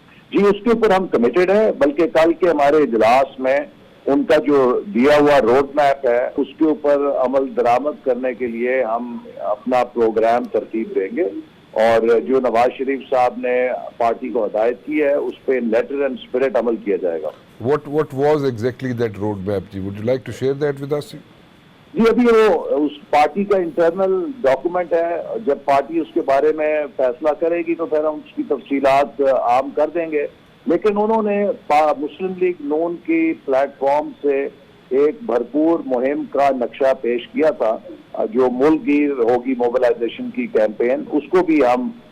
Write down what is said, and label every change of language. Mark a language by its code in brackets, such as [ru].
[ur] جی اس کے اوپر ہم کمیٹڈ ہیں، بلکہ کل کے ہمارے اجلاس میں ان کا جو دیا ہوا روڈ میپ ہے اس کے اوپر عمل درآمد کرنے کے لیے ہم اپنا پروگرام ترتیب دیں گے، اور جو نواز شریف صاحب نے پارٹی کو ہدایت کی ہے اس پہ [en] letter and spirit [ur] عمل کیا جائے گا۔ [en] What was exactly that roadmap جی؟ Would you like to share that with us? [ur] جی ابھی وہ اس پارٹی کا انٹرنل ڈاکومنٹ ہے، جب پارٹی اس کے بارے میں فیصلہ کرے گی تو پھر ہم اس کی تفصیلات عام کر دیں گے، لیکن انہوں نے مسلم لیگ نون کی پلیٹ فارم سے ایک بھرپور مہم کا نقشہ پیش کیا تھا، جو ملک گیر ہوگی موبلائزیشن کی کیمپین، اس کو بھی ہم